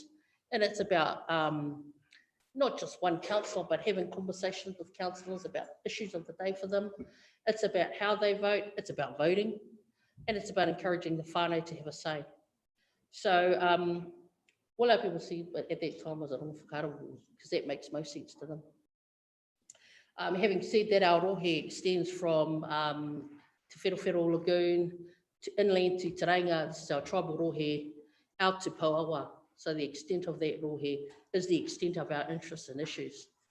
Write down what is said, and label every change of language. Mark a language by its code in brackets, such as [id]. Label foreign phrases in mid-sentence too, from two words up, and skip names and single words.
[en] And it's about not just one councillor, but having conversations with councillors about issues of the day for them. It's about how they vote. It's about voting. And it's about encouraging the whānau to have a say. So what our people see at that time was a [mi] rongo whakaata, [en] because that makes most sense to them. Having said that, our rohe extends from Te Wherowhero Lagoon, to inland to Tauranga, this is our tribal rohe, out to Pauawa. So the extent of that rohe is the extent of our interests and issues.